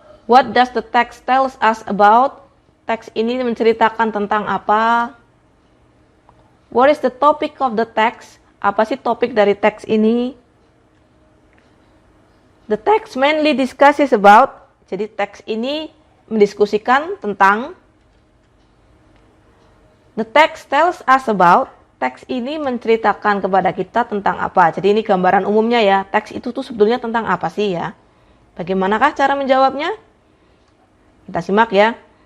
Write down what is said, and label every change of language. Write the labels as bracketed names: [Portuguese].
[English] What does the text tells us about? [Indonesian] Teks ini menceritakan tentang apa? [English] What is the topic of the text? [Indonesian] Apa sih topik dari teks ini? [English] The text mainly discusses about. [Indonesian] Jadi teks ini mendiskusikan tentang. [English] The text tells us about. [Indonesian] Teks ini menceritakan kepada kita tentang apa. Jadi ini gambaran umumnya ya. Teks itu tuh sebetulnya tentang apa sih ya? Bagaimanakah cara menjawabnya? Kita simak ya.